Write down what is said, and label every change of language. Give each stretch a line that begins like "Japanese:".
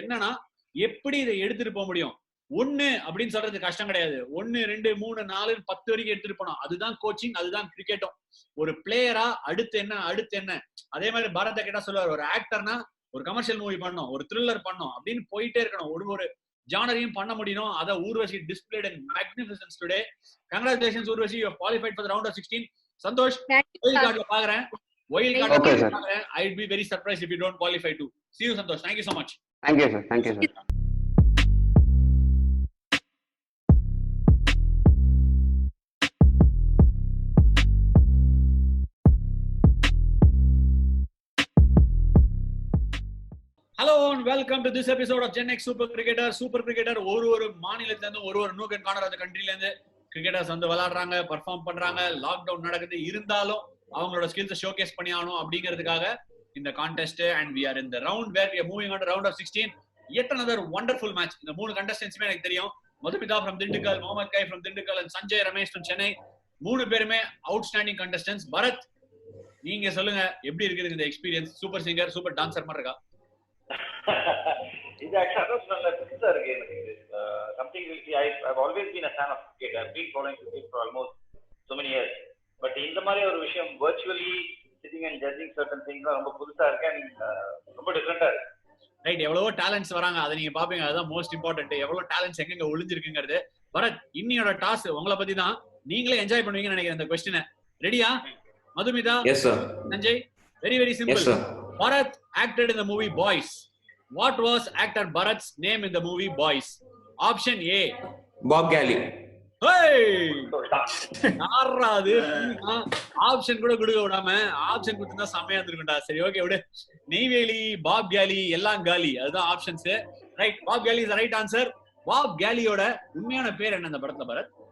Tamil: என்னன்னா எப்படி இதை எடுத்துட்டு போக முடியும். 1 அப்படின்னு சொல்றது கஷ்டம் கிடையாது. 1 2 3 4 10 வரைக்கும் எடுத்துட்டு போனோம். அதுதான் கோச்சிங், அதுதான் கிரிக்கெட்டும். ஒரு பிளேயரா அடுத்து என்ன. அதே மாதிரி பாரத கேட்டா சொல்லுவார், ஒரு ஆக்டர்னா ஒரு கமர்ஷியல் மூவி பண்ணணும், ஒரு த்ரில்லர் பண்ணணும் அப்படின்னு போயிட்டே இருக்கணும். ஒரு ஜானரையும் பண்ண முடியும். அதை
English: Urvashi displayed in magnificence today. Congratulations Urvashi, you have qualified for the round of 16.
Tamil: Santhosh wild கார்டுல பாக்குறேன். வைல்ட் கார்டு பாக்குறேன்.
English: I would be very surprised if you don't qualify too. See you Santhosh. Thank you so much. Thank you sir. Thank you sir. Hello and welcome to this episode of Gen X Super Cricketer.
Tamil: Super Cricketer ஒரு மாநிலத்துல இருந்து ஒரு nook and corner அந்த கண்ட்ரில இருந்து cricketers வந்து விளையாடுறாங்க, perform பண்றாங்க. லாக்டவுன் நடக்குது, இருந்தாலும் அவங்களோட ஸ்கில்ஸை ஷோகேஸ் பண்ணி ஆகணும் அப்படிங்கிறதுக்காக இந்த contest.
English: And we are in the round where we are moving on to round of 16. Yet another wonderful match.
Tamil: இந்த 3 contestants எனக்கு தெரியும். Madhumitha
English: from
Tamil: Dindigul, Mohammed guy from Dindigul and Sanjay Ramesh from Chennai. 3 பேருமே அவுட்ஸ்டாண்டிங் contestants. பரத், நீங்க சொல்லுங்க எப்படி இருக்குது இந்த experience? Super singer, super dancer மாதிரி இருக்கா? இது ஆக்சுவலா நல்ல புதுசா இருக்கு எனக்கு.
English: Something I've always been a fan of cricket. I've been following cricket for almost so many years.
Tamil: But இந்த மாதிரி ஒரு விஷயம்
English: virtually sitting and judging certain things
Tamil: ரொம்ப புதுசா இருக்கு and ரொம்ப டிஃபரெண்டா இருக்கு. ரைட், எவ்வளவோ டேலண்ட்ஸ் வராங்க, அதை நீங்க பாப்பீங்க. அதுதான் மோஸ்ட் இம்பார்ட்டன்ட். எவ்வளவு டேலண்ட்ஸ் எங்க ஒளிஞ்சிருக்குங்கிறது. பரத், இன்னியோட டாஸ் உங்களை பத்தி தான். நீங்களே என்ஜாய் பண்ணுவீங்கன்னு நினைக்கிறேன் இந்த கொஸ்டினை. ரெடியா?
English: Madhumitha, Sanjay, very very simple. Bharat acted in the movie Boys. What was actor Bharat's name in the movie Boys? Option A, Bob Galley.
Tamil: Hey, நாராது option கூட கொடுக்க விடாம ஆப்ஷன் கொடுத்தா செமையா இருந்திருக்கும்டா. சரி, ஓகே விடு. நெய்வேலி, பாப் கேலி, எல்லாம் காலி, அதுதான் ஆப்ஷன்ஸ். ரைட், பாப் கேலி is the right answer. Pop கேலியோட உண்மையான பேர் என்ன இந்த படத்துல பரத்?